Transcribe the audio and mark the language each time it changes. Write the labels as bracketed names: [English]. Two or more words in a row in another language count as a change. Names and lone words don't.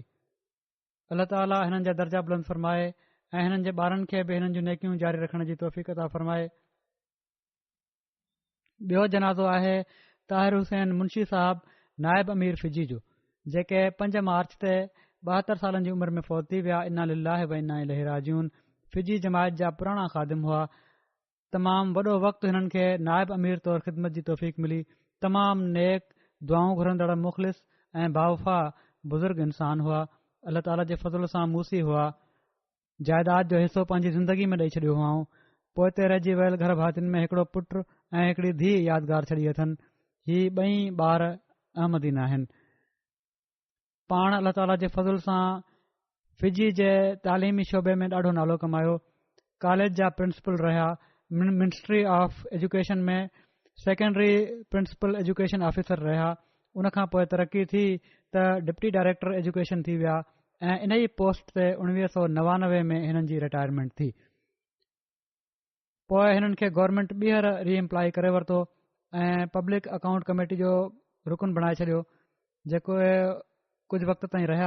[Sindhi] अल्लाह ताला हिननि जा दर्जा बुलंद फ़रमाए ऐं हिननि जे ॿारनि खे बि हिननि जूं नेकियूं जारी रखण जी तौफ़ीक़ अता फ़रमाए। ॿियो जनाज़ो आहे ताहिर हुसैन मुंशी साहब नाइब अमीर फिजी जो, जेके 5 मार्च ते 72 सालनि जी उमिरि में फ़ौत थी विया। [Arabic] إنا لله وإنا إليه راجعون. [Sindhi] फिजी जमायत जा पुराणा ख़ादिम हुआ। तमामु वॾो वक़्तु हिननि खे नाइब अमीर तौरु ख़िदमत जी तौफ़ीक़ मिली। तमामु नेक दुआऊं घुरंदड़ मुख़लिस ऐं बावफ़ा बुज़ुर्ग इंसान हुआ। अल्लाह ताला जे फज़ल सां मूसी हुआ। जाइदाद जो हिसो पंहिंजी ज़िंदगी में ॾेई छॾियो हुआऊं। पोइ ते रहिजी वियल घर भातियुनि में हिकिड़ो पुटु ऐं हिकिड़ी धीउ यादगार छॾी अथनि। ही ॿई ॿार अहमदीन आहिनि। पाण अल्लाह ताला जे फज़ल सां फिजी जे तालीमी शोबे में ॾाढो नालो कमायो। कॉलेज जा प्रिंसिपल रहिया। [English] Ministry of Education में Secondary Principal Education Officer रहिया। [Sindhi] उनखां पोइ तरक़ी थी त [English] Deputy Director Education [Sindhi] थी विया ऐं इन ई पोस्ट ते 1999 में हिननि जी रिटायरमेंट थी। पोइ हिननि खे गवर्नमेंट ॿीहर रीएम्प्लॉय करे वरितो ऐं [English] Public Account Committee [Sindhi] जो रुकन बणाए छॾियो, जेको कुझु वक़्त ताईं रहिया।